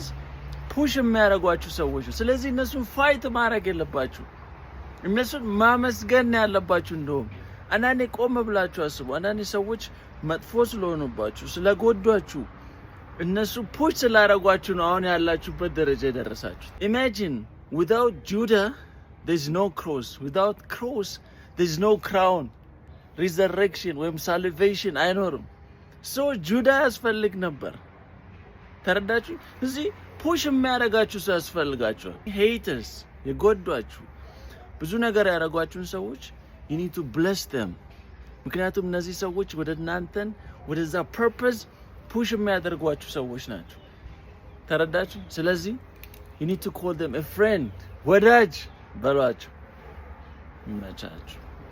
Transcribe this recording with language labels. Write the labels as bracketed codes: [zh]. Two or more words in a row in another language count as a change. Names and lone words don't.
[am] ፑሽ የሚያረጓችሁ ሰዎች ነው። ስለዚህ እነሱን ፋይት ማድረግ የለባችሁ፣ እነሱን ማመስገን ያለባችሁ። እንደውም አንዳንዴ ቆም ብላችሁ አስቡ። አንዳንዴ ሰዎች መጥፎ ስለሆኑባችሁ ስለጎዷችሁ እነሱ ፑሽ ስላረጓችሁ ነው አሁን ያላችሁበት ደረጃ የደረሳችሁ። ኢማጂን [en] without Judah there's no cross, without cross there's no crown, resurrection [am] ወይም salvation አይኖርም። ሶ ጁዳ ያስፈልግ ነበር። ተረዳችሁ? እዚህ ፑሽ የሚያረጋችሁ ሰው ያስፈልጋችኋል። ሄተርስ የጎዷችሁ ብዙ ነገር ያረጓችሁን ሰዎች [en] you need to bless them። [am] ምክንያቱም እነዚህ ሰዎች ወደ እናንተን ወደዛ ፐርፐዝ ፑሽ የሚያደርጓችሁ ሰዎች ናቸው። ተረዳችሁ? ስለዚህ [en] you need to call them a friend፣ [am] ወዳጅ በሏቸው። ይመቻችሁ።